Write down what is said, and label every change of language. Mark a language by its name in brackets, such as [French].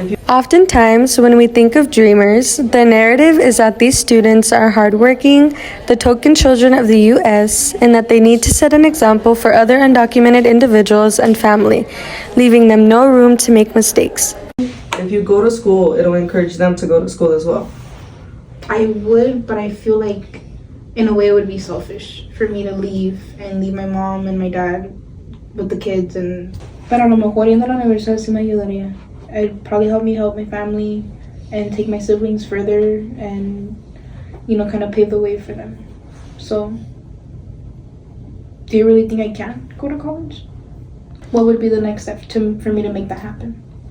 [English] Oftentimes, when we think of dreamers, the narrative is that these students are hardworking, the token children of the U.S., and that they need to set an example for other undocumented individuals and family, leaving them no room to make mistakes. If you go to school, it'll encourage them to go to school as well. I would, but I feel like in a way it would be selfish for me to leave my mom and my dad with the kids. [Spanish] And pero a lo mejor yendo a la universidad sí me ayudaría. [English] It'd probably help me help my family and take my siblings further and, you know, kind of pave the way for them. So, do you really think I can go to college? What would be the next step for me to make that happen?